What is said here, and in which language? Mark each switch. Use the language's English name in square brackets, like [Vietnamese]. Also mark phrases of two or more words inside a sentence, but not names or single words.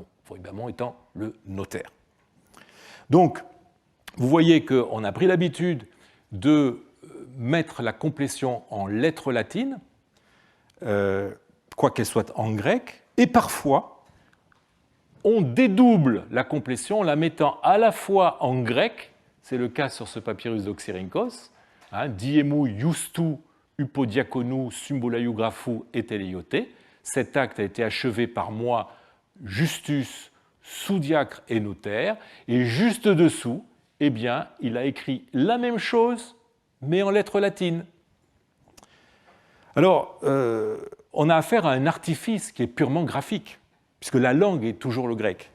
[French] Phoibamon étant le notaire. Donc, vous voyez qu'on a pris l'habitude de mettre la complétion en lettres latines, quoi qu'elle soit en grec, et parfois, on dédouble la complétion en la mettant à la fois en grec, c'est le cas sur ce papyrus d'Oxyrhynchos, [Greek] δι᾽ ἐμοῦ Ἰούστου ὑποδιακόνου συμβολαιογράφου ἐτελειώθη. [French] Cet acte a été achevé par moi, Justus, sous-diacre et notaire, et juste dessous, eh bien, il a écrit la même chose, mais en lettres latines. Alors, on a affaire à un artifice qui est purement graphique, puisque la langue est toujours le grec.